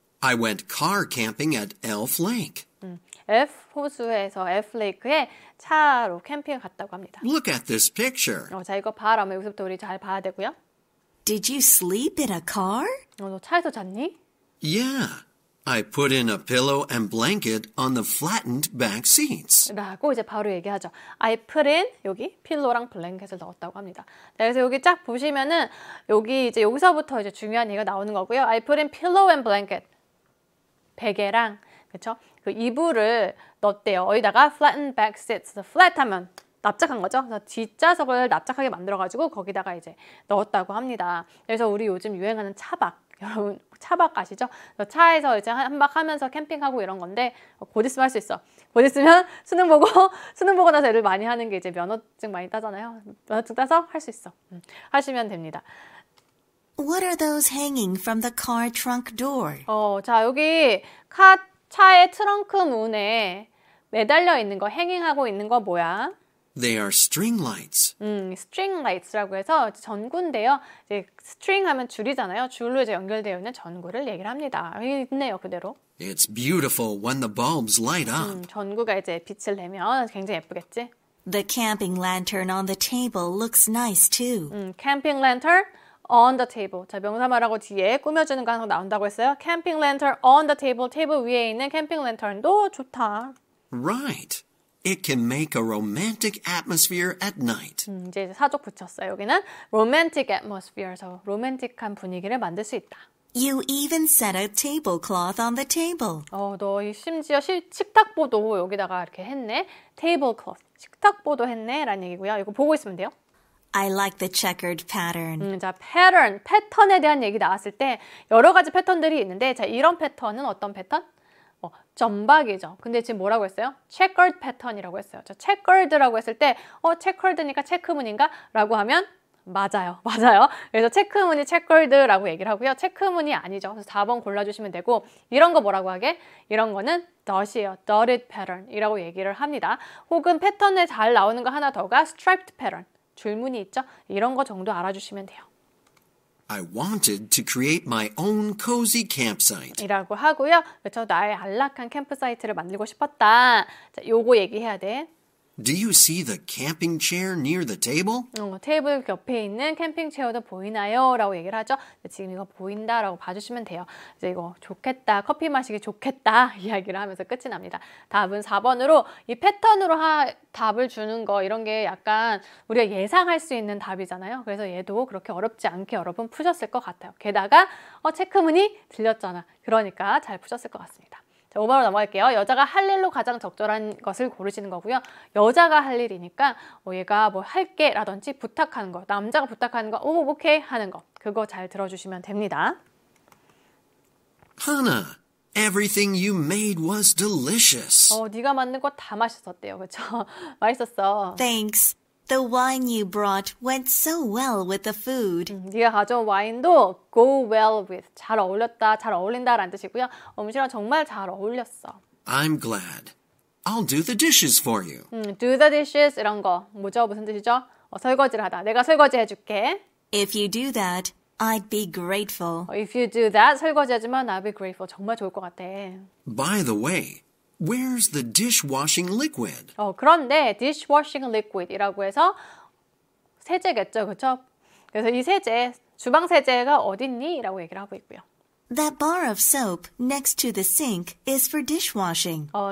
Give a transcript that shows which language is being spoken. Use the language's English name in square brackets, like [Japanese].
[English] I went car camping at Elf Lake. [Korean] 호수에서 F레이크에 차로 캠핑을 갔다고 합니다. [English] Look at this picture. [Korean] 자, 이거 봐라. 여기서부터 우리 잘 봐야 되고요. [English] Did you sleep in a car? [Korean] 너 차에서 잤니? [English] Yeah. I put in a pillow and blanket on the flattened back seats. [Korean] 라고 이제 바로 얘기하죠. [English] I put in, [Korean] 여기 필로랑 블랭켓을 넣었다고 합니다. 자, 그래서 여기 쫙 보시면은 여기서부터 이제 중요한 얘기가 나오는 거고요. [English] I put in pillow and blanket. [Korean] 베개랑, 그쵸? 그 이불을 넣었대요. 여기다가 [English] flattened back seats. [Korean] flat 하면 납작한 거죠. 그래서 뒷좌석을 납작하게 만들어가지고 거기다가 이제 넣었다고 합니다. 그래서 우리 요즘 유행하는 차박. 여러분 차박 아시죠? 차에서 이제 한박하면서 캠핑하고 이런 건데 곧 있으면 할 수 있어. 곧 있으면 수능 보고 나서 애들 많이 하는 게 이제 면허증 많이 따잖아요. 면허증 따서 할 수 있어. 하시면 됩니다. [English] What are those hanging from the car trunk door? [Korean] 자, 여기 차의 트렁크 문에 매달려 있는 거, 행잉하고 있는 거 뭐야? [English] They are string lights. string lights [Korean] 라고 해서 전구인데요. 이제 string 하면 줄이잖아요. 줄로 이제 연결되어 있는 전구를 얘기를 합니다. 여기 있네요, 그대로. [English] It's beautiful when the bulbs light up. [Korean] 전구가 이제 빛을 내면 굉장히 예쁘겠지? [English] The camping lantern on the table looks nice too. camping lantern on the table. [Korean] 자, 명사 말하고 뒤에 꾸며주는 거 하나 나온다고 했어요. [English] camping lantern on the table. [Korean] 테이블 위에 있는 캠핑 랜턴도 좋다. [English] Right. It can make a romantic atmosphere at night. [Korean] 이제 사족 붙였어요. 여기는 [English] romantic atmosphere [Korean] 에서 로맨틱한 분위기를 만들 수 있다. [English] You even set a tablecloth on the table. [Korean] 너 심지어 식탁보도 여기다가 이렇게 했네. tablecloth. 식탁보도 했네. 라는 얘기고요. 이거 보고 있으면 돼요. [English] I like the checkered pattern. [Korean] 자, 패턴에 대한 얘기 나왔을 때 여러 가지 패턴들이 있는데 자, 이런 패턴은 어떤 패턴? 점박이죠. 근데 지금 뭐라고 했어요? checkered 패턴이라고 했어요. 자, checkered라고 했을 때 checkered니까 체크무늬인가? 라고 하면 맞아요. 그래서 체크무늬 checkered라고 얘기를 하고요. 체크무늬 아니죠. 그래서 4번 골라주시면 되고 이런 거 뭐라고 하게? 이런 거는 dot이에요. [English] dotted pattern [Korean] 이라고 얘기를 합니다. 혹은 패턴에 잘 나오는 거 하나 더가 [English] striped pattern. [Korean] 줄무늬 있죠? 이런 거 정도 알아주시면 돼요. [English] I wanted to create my own cozy campsite. [Korean] 이라고 하고요. 그렇죠? 나의 안락한 캠프사이트를 만들고 싶었다. 자, 요거 얘기해야 돼. [English] Do you see the camping chair near the table? [Korean] 테이블 옆에 있는 캠핑 체어도 보이나요? 라고 얘기를 하죠. 지금 이거 보인다 라고 봐주시면 돼요. 이제 이거 좋겠다, 커피 마시기 좋겠다 이야기를 하면서 끝이 납니다. 답은 4번으로 이 패턴으로 답을 주는 거 이런 게 약간 우리가 예상할 수 있는 답이잖아요. 그래서 얘도 그렇게 어렵지 않게 여러분 푸셨을 것 같아요. 게다가 체크무늬 들렸잖아. 그러니까 잘 푸셨을 것 같습니다. 자, 5번으로 넘어갈게요. 여자가 할 일로 가장 적절한 것을 고르시는 거고요. 여자가 할 일이니까 얘가 뭐 할게 라든지 부탁하는 거, 남자가 부탁하는 거, 오케이 하는 거 그거 잘 들어주시면 됩니다. [English] Hannah, everything you made was delicious. [Korean] 네가 만든 거 다 맛있었대요. 그렇죠? 맛있었어. [English] Thanks. The wine you brought went so well with the food. [Korean] 네가 가져온 와인도 [English] go well with. [Korean] 잘 어울렸다, 잘 어울린다 라는 뜻이고요. 음식이랑 정말 잘 어울렸어. [English] I'm glad. I'll do the dishes for you. Do the dishes [Korean] 이런 거 뭐죠? 무슨 뜻이죠? 설거지를 하다. 내가 설거지 해줄게. [English] If you do that, I'd be grateful. If you do that, [Korean] 설거지 해주면 [English] I'll be grateful. [Korean] 정말 좋을 것 같아. By the way, where's the dishwashing liquid? 그런데 [English] dishwashing liquid [Korean] 이라고 해서 세제겠죠, 그렇죠? 그래서 이 세제, 주방 세제가 어딨니? 라고 얘기를 하고 있고요. [English] That bar of soap next to the sink is for dishwashing.